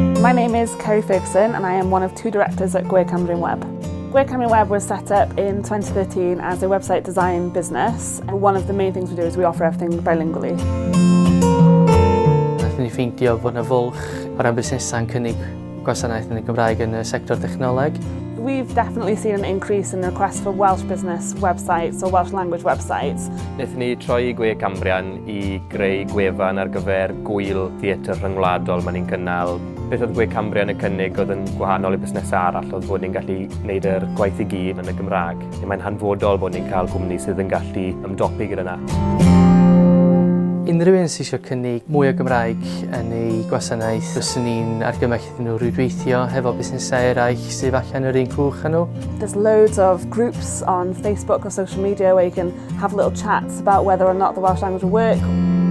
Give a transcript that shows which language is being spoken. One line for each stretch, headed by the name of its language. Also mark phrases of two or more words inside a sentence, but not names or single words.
English: My name is Kerry Ferguson and I am one of 2 directors at Gwe Cambrian Web. Gwe Cambrian Web was set up in 2013 as a website design business, and one of the main things we do is we offer everything bilingually.
Welsh: Nathon ni ffeindio bod yna fwlch o ran busnesau'n cynnig gwasanaeth yn y Gymraeg yn y sector technoleg.
English: We've definitely seen an increase in requests for Welsh business websites or Welsh language websites.
Welsh: Wnaethon ni troi i Gwe Cambrian i greu gwefan ar gyfer gwyl theatr rhyngwladol ma'n ni'n cynnal. Beth oedd Gwe Cambrian yn cynnig oedd yn gwahanol i busnesau arall oedd bod ni'n gallu gwneud yr gwaith i gyd yn y Gymraeg. Mae'n hanfodol bod ni'n cael cwmni sydd yn gallu ymdopi gyda na. Unrhyw un sydd eisiau cynnig mwy o Gymraeg yn ei gwasanaeth, fyswn ni'n argymell iddyn nhw rwydweithio hefo busnesau eraill sydd allan yr un cwch â nhw.
English: There's loads of groups on Facebook or social media where you can have little chats about whether or not the Welsh language will work.